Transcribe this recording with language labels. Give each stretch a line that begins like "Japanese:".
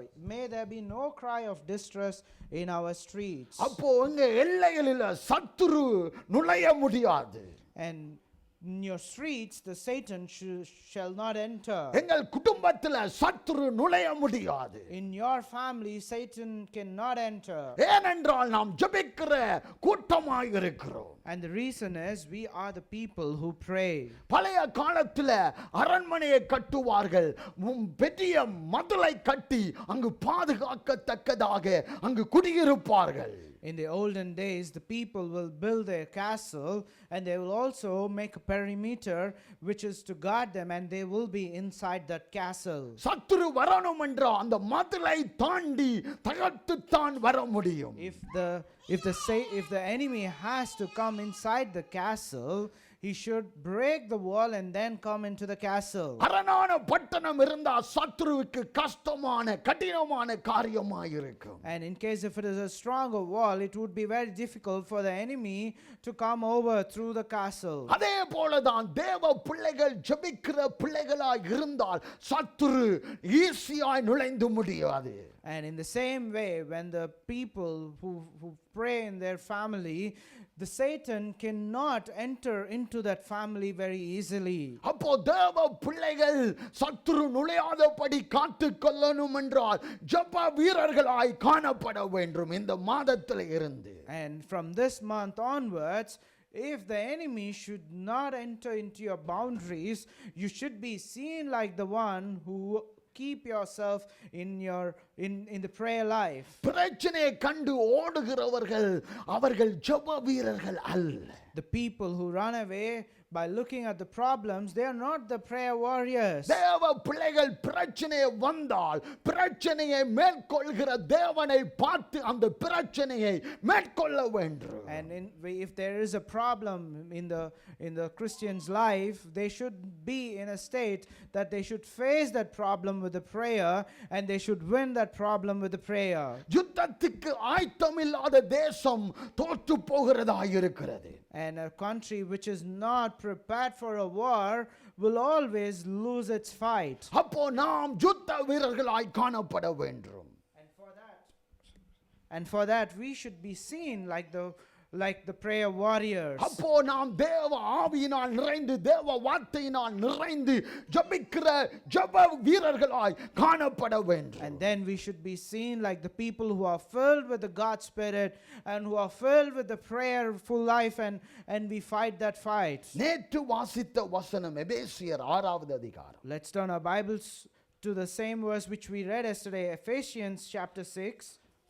English: May there be no cry of distress in our streets.
Tamil: அப்போ எங்க எல்லைகளில் சத்துரு நுழைய முடியாது.
English: And in your streets the Satan shall not enter.
Tamil: எங்கள் குடும்பத்தில் சத்துரு நுழைய முடியாது.
English: In your family Satan cannot enter.
Tamil: ஏனென்றால் நாம் ஜெபிக்கிற கூட்டமாய் இருக்கிறோம்.
English: And the reason is we are the people who pray.
Tamil: பழைய காலத்தில் அரண்மனையை கட்டுவார்கள், பெரிய மதிலை கட்டி அங்கு பாதுகாக்கத்தக்கதாக அங்கு குடியிருப்பார்கள்.
English: In the olden days, the people will build their castle and they will also make a perimeter which is to guard them, and they will be inside that castle.
Tamil: சத்துரு வரணும் என்றால் அந்த மதிலை தாண்டி தகர்த்துத்தான் வர முடியும்.
English: If the enemy has to come inside the castle, he should break the wall and then come into the castle.
Tamil: அரணான பட்டணம் இருந்தா சத்துருவுக்கு கஷ்டமான கடினமான காரியமாயிருக்கும்.
English: And in case if it is a stronger wall, it would be very difficult for the enemy to come over through the castle.
Tamil: அதே போலதான் தேவ பிள்ளைகள் ஜெபிக்கிற பிள்ளைகளாய் இருந்தால் சத்துரு ஈஸியாய் நுழைந்து முடியாது.
English: And in the same way, when the people who pray in their family, the Satan cannot enter into that family very easily.
Tamil: அப்போ தேவ பிள்ளைகள் சத்துரு நுழையாதபடி காத்து கொள்ளணும் என்றால் ஜெப வீரர்களாய் காணப்பட வேண்டும் இந்த மாதத்தில் இருந்து.
English: And from this month onwards, if the enemy should not enter into your boundaries, you should be seen like the one who keep yourself in the prayer life.
Tamil: பிரச்சனையை கண்டு ஓடுகிறவர்கள் அவர்கள் ஜெப வீரர்கள் அல்ல.
English: The people who run away by looking at the problems, they are not the prayer warriors.
Tamil: தேவ பிள்ளைகள் பிரச்சனையை வந்தால் பிரச்சனையை மேற்கொள்கிற தேவனை பார்த்து அந்த பிரச்சனையை மேற்கொள்ள வேண்டும்.
English: And if there is a problem in the Christian's life, they should be in a state that they should face that problem with the prayer, and they should win that problem with the prayer.
Tamil: யுத்தத்துக்கு ஆயத்தமில்லாத தேசம் தோற்று போகிறதாய் இருக்கிறது.
English: And a country which is not prepared for a war will always lose its fight.
Tamil: அப்போ நாம் யுத்த வீரர்களாய் காணப்பட வேண்டும்.
English: And for that we should be seen like the prayer warriors.
Tamil: அப்போ நாம் தேவ ஆவியினால் நிறைந்து தேவ வார்த்தையினால் நிறைந்து ஜெபிக்கிற ஜெப வீரர்களாய் காணப்பட வேண்டும்.
English: And then we should be seen like the people who are filled with the God Spirit and who are filled with the prayerful life, and we fight that fight.
Tamil: நேற்று வாசித்த வசனம் எபேசியர் 6வது அதிகாரம்.
English: Let's turn our Bibles to the same verse which we read yesterday, Ephesians chapter 6.